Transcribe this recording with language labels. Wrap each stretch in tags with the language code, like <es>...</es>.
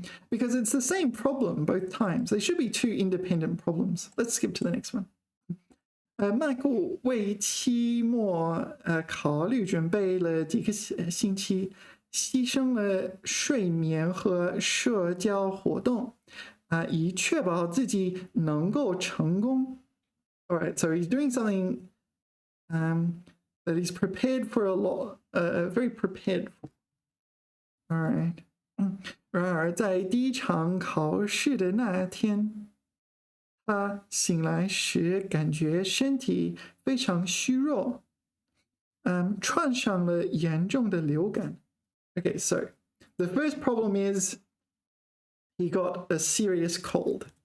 <en>Because it's the same problem both times. They should be 2 independent problems. Let's skip to the next one.</en> <zh>Michael 为期末考虑准备了几个星期，牺牲了睡眠和社交活动以确保自己能够成功。</zh> <en>All right, so he's doing something that he's prepared for a lot, very prepared for. All right.</en> <zh>然而，在第一场考试的那天，他醒来时感觉身体非常虚弱，患上了严重的流感。</zh> <en>Okay, so the first problem is he got a serious cold.</en>